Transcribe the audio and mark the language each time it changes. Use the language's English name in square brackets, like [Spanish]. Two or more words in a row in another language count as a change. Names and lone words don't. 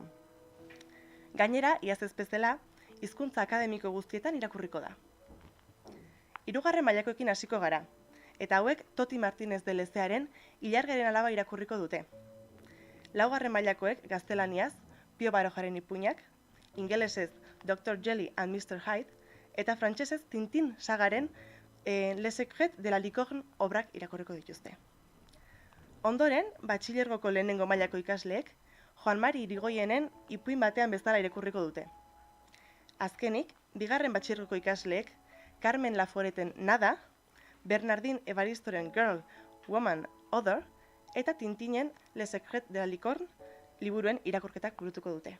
[Basque] Gainera, iaz ez bezala, hizkuntza akademiko guztietan irakurriko da. 3. mailakoekin hasiko gara, eta hauek Toti Martinez de Lezearen Ilargiaren alaba irakurriko dute. 4. mailakoek gaztelaniaz, Pio Barojaren ipuinak, ingelesez Dr. Jelly and Mr. Hyde, eta frantsesez Tintin sagaren Le Secret de la Licorne obrak irakurriko dituzte. Ondoren, batxilergoko lehenengo mailako ikasleek, Joan Mari Irigoyenen ipuin batean bezala irakurriko dute. Azkenik, 2. batxilergoko ikasleek, Carmen Laforeten Nada, Bernardin Evaristoren Girl, Woman, Other, eta Tintinen Le Secret de la Licorne liburuen irakurketak burutuko dute.